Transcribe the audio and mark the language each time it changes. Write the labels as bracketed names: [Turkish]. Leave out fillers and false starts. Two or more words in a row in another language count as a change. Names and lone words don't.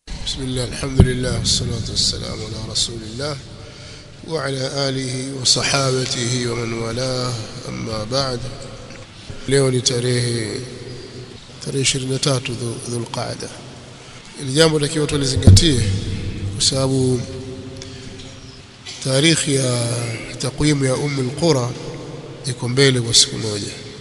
[Arabic] بسم الله الحمد لله والصلاة والسلام على رسول الله وعلى آله وصحابته ومن والاه أما بعد. [Swahili] leo ni tarehe 23 Dhulqaada. Ili jambo takiwa tulizingatie kwa sababu tarikhi ya takwimu ya al-Qura iko mbele kwa siku moja.